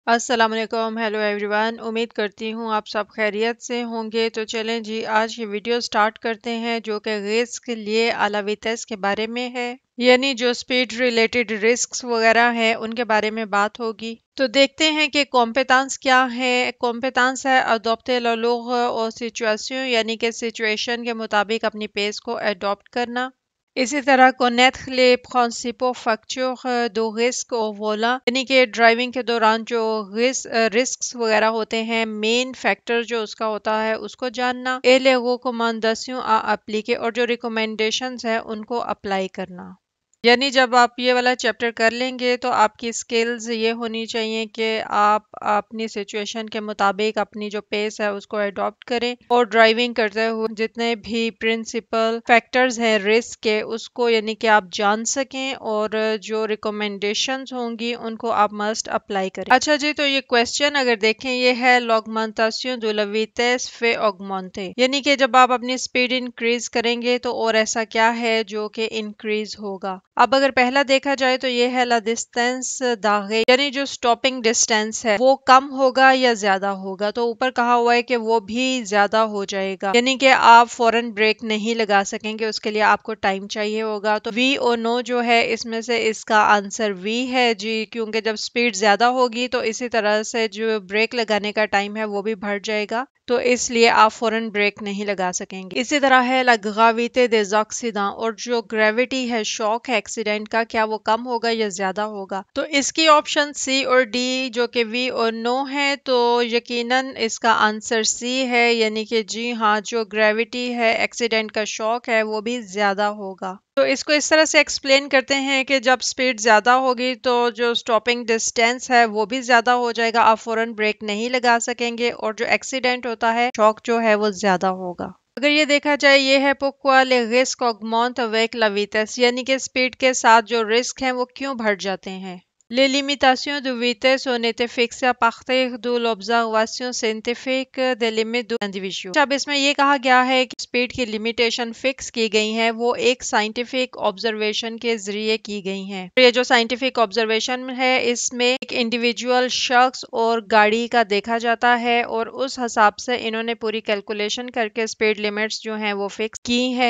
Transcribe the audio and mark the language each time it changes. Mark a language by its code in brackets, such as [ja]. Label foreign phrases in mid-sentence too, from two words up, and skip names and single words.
[ur] السلام علیکم، [en] hello everyone. [ur] امید کرتی ہوں آپ سب خیریت سے ہوں گے۔ تو چلیں جی، آج کی ویڈیو سٹارٹ کرتے ہیں جو کہ ریس کے لیے اعلیٰ ٹیسٹ کے بارے میں ہے، یعنی جو [en] speed related risks [ur] وغیرہ ہیں ان کے بارے میں بات ہوگی۔ تو دیکھتے ہیں کہ کمپیٹنس کیا ہے۔ کمپیٹنس ہے [fr] adopter la log [ur] اور سچویشن، یعنی کہ سچویشن کے مطابق اپنی پیس کو اڈاپٹ کرنا۔ اسی طرح [fr] connaître les principaux facteurs de risque au volant، [ur] یعنی کہ ڈرائیونگ کے دوران جو رسکس وغیرہ ہوتے ہیں، [en] main factor [ur] جو اس کا ہوتا ہے اس کو جاننا۔ [fr] et les recommandations à appliquer، [ur] اور جو ریکومنڈیشنز ہیں ان کو اپلائی کرنا۔ یعنی جب آپ یہ والا چیپٹر کر لیں گے تو آپ کی سکلز یہ ہونی چاہیے کہ آپ اپنی سچویشن کے مطابق اپنی جو پیس ہے اس کو اڈاپٹ کریں، اور ڈرائیونگ کرتے ہوئے جتنے بھی [en] principal factors [ur] ہیں رسک کے اس کو یعنی کہ آپ جان سکیں، اور جو ریکومنڈیشنز ہوں گی ان کو آپ [en] must apply [ur] کریں۔ اچھا جی، تو یہ کویسچن اگر دیکھیں یہ ہے [fr] l'augmentation de la vitesse fait augmenter، [ur] یعنی کہ جب آپ اپنی [en] speed increase [ur] کریں گے تو اور ایسا کیا ہے جو کہ انکریز ہوگا۔ اب اگر پہلا دیکھا جائے تو یہ ہے [fr] la distance d'arrêt, [ur] یعنی جو [en] stopping distance [ur] ہے وہ کم ہوگا یا زیادہ ہوگا۔ تو اوپر کہا ہوا ہے کہ وہ بھی زیادہ ہو جائے گا، یعنی کہ آپ فوراً بریک نہیں لگا سکیں گے، اس کے لیے آپ کو ٹائم چاہیے ہوگا۔ تو وی اور نو جو ہے اس میں سے اس کا آنسر وی ہے جی، کیونکہ جب سپیڈ زیادہ ہوگی تو اسی طرح سے جو بریک لگانے کا ٹائم ہے وہ بھی بڑھ جائے گا، تو اس لیے آپ فوراً بریک نہیں لگا سکیں گے۔ اسی طرح ہے [fr] la gravité des accidents، [ur] اور جو گریوٹی ہے شوق ہے ایکسیڈنٹ کا، کیا وہ کم ہوگا یا زیادہ ہوگا۔ تو اس کی آپشن سی اور ڈی جو کہ وی اور نو ہے، تو یقیناً اس کا آنسر سی ہے، یعنی کہ جی ہاں، جو گریوٹی ہے ایکسیڈنٹ کا شوق ہے وہ بھی زیادہ ہوگا۔ تو اس کو اس طرح سے ایکسپلین کرتے ہیں کہ جب سپیڈ زیادہ ہوگی تو جو [en] stopping distance [ur] ہے وہ بھی زیادہ ہو جائے گا، آپ فوراً بریک نہیں لگا سکیں گے، اور جو ایکسیڈنٹ ہوتا ہے شوق جو ہے وہ زیادہ ہوگا۔ اگر یہ دیکھا جائے یہ ہے [fr] pourquoi les risques augmentent avec la vitesse، [ur] یعنی کہ سپیڈ کے ساتھ جو رسک ہیں وہ کیوں بڑھ جاتے ہیں۔ [fr] Les limitations de vitesse ont été fixées à partir de l'observation scientifique des limites de l'individu۔ [ur] اب اس میں یہ کہا گیا ہے کہ سپیڈ کی لمیٹیشن فکس کی گئی ہیں، وہ ایک [en] scientific observation [ur] کے ذریعے کی گئی ہیں۔ یہ جو [en] scientific observation [ur] ہے اس میں ایک انڈیویجول شخص اور گاڑی کا دیکھا جاتا ہے، اور اس حساب سے انہوں نے پوری کیلکولیشن کر کے [en] speed limits [ur] جو ہیں وہ فکس کی ہیں۔